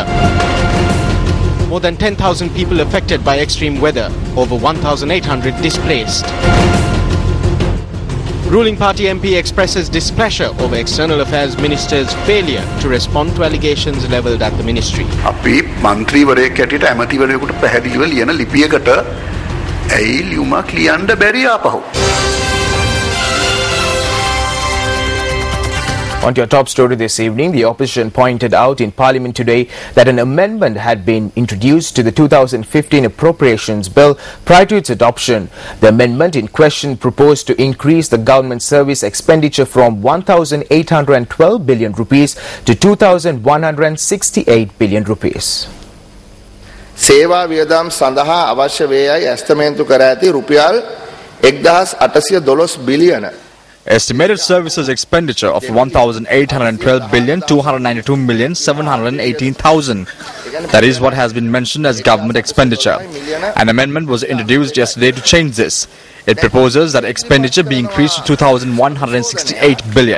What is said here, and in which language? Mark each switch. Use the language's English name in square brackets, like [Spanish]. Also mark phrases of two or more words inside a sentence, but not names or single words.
[English] More than 10,000 people affected by extreme weather, over 1,800 displaced. Ruling party MP expresses displeasure over External Affairs Minister's failure to respond to allegations levelled at the ministry. [Sinhala] අපි මන්ත්‍රීවරයෙක් හැටියට ඇමතිවරයෙකුට පැහැදිලිව ලියන ලිපියකට ඇයි ලියුමක් ලියන්න බැරි ආපහු. [English] On to your top story this evening, the opposition pointed out in Parliament today that an amendment had been introduced to the 2015 Appropriations Bill prior to its adoption. The amendment in question proposed to increase the government service expenditure from 1,812 billion rupees to 2,168 billion rupees. [Sinhala] සේවා වියදම් සඳහා අවශ්‍ය වේයයි ඇස්තමේන්තු කර ඇති රුපියල් 1,812 බිලියන. [English] Estimated services expenditure of 1,812 billion 292 million 718,000. That is what has been mentioned as government expenditure. An amendment was introduced yesterday to change this. It proposes that expenditure be increased to 2,168 billion.